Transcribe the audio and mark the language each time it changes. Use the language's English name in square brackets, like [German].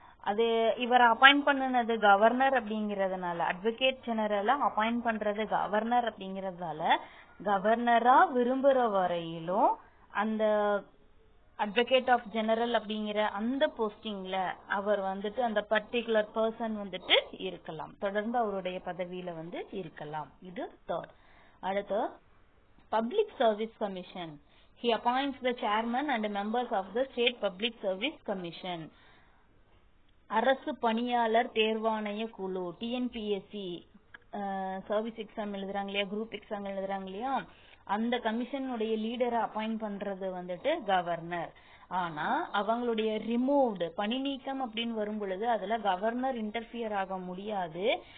[Tamil] அது இவரை அப்பாயிண்ட் பண்ணது கவர்னர் அப்படிங்கறதுனால, அட்வொகேட் ஜெனரலா அப்பாயிண்ட் பண்றது கவர்னர் அப்படிங்கறதால கவர்னரா விரும்புற வரையிலும் அந்த அட்வொகேட் ஆஃப் ஜெனரல் அப்படிங்கிற அந்த போஸ்டிங்ல அவர் வந்துட்டு அந்த பர்டிகுலர் பர்சன் வந்துட்டு இருக்கலாம், தொடர்ந்து அவருடைய பதவியில வந்து இருக்கலாம். இது தேர்ட். அடுத்து public service commission. [English] He appoints the chairman and members of the state public service commission. [Tamil] அரசு பணியாளர் தேர்வாணைய குழு, டிஎன்பிஎஸ்சி சர்வீஸ் எக்ஸாம் எழுதுறாங்க இல்லையா, குரூப் எக்ஸாம் எழுதுறாங்க இல்லையா, அந்த கமிஷனுடைய லீடரை அப்பாயிண்ட் பண்றது வந்துட்டு கவர்னர். ஆனா அவங்களுடைய ரிமூவ்டு பணி நீக்கம் அப்படின்னு வரும் பொழுது அதுல கவர்னர் இன்டர்ஃபியர் ஆக முடியாது.